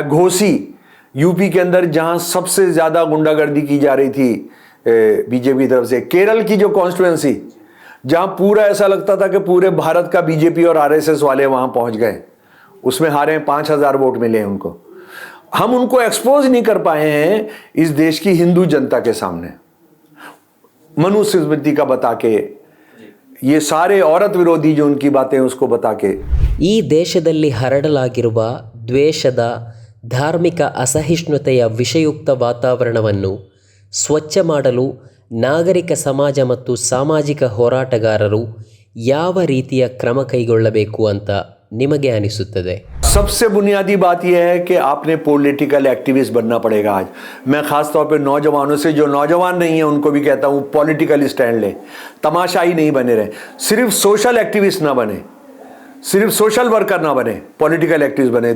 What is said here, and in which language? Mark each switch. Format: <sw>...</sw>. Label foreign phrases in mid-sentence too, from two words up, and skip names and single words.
<hi>घोसी यूपी के अंदर जहां सबसे ज्यादा गुंडागर्दी की जा रही थी बीजेपी की तरफ से, केरल की जो कॉन्स्टिट्यूएंसी जहां पूरा ऐसा लगता था कि पूरे भारत का बीजेपी और आरएसएस वाले वहां पहुंच गए, उसमें हारे 5000 वोट मिले उनको। हम उनको एक्सपोज नहीं कर पाए हैं इस देश की हिंदू जनता के सामने, मनुस्मृति का बता के, ये सारे औरत विरोधी जो उनकी बातें उसको बता के।</hi> <kn>ಈ ದೇಶದಲ್ಲಿ ಹರಡಲಾಗಿರುವ ದ್ವೇಷದ ಧಾರ್ಮಿಕ ಅಸಹಿಷ್ಣುತೆಯ ವಿಷಯುಕ್ತ ವಾತಾವರಣವನ್ನು ಸ್ವಚ್ಛ ಮಾಡಲು ನಾಗರಿಕ ಸಮಾಜ ಮತ್ತು ಸಾಮಾಜಿಕ ಹೋರಾಟಗಾರರು ಯಾವ ರೀತಿಯ ಕ್ರಮ ಕೈಗೊಳ್ಳಬೇಕು ಅಂತ ನಿಮಗೆ ಅನಿಸುತ್ತದೆ?</kn> <hi>सबसे बुनियादी बात यह है कि आपने</hi> <en>political activist</en> <hi>बनना पड़ेगा। आज मैं खास तौर पे नौजवानों से, जो नौजवान नहीं है उनको भी कहता हूँ</hi> <en>political stand</en> <hi>लें, तमाशाई नहीं बने रहे, सिर्फ</hi> <en>social activist</en> <hi>ना बने, सिर्फ</hi> <en>social worker</en> <hi>ना बने,</hi> <en>political activist</en> <hi>बने।</hi>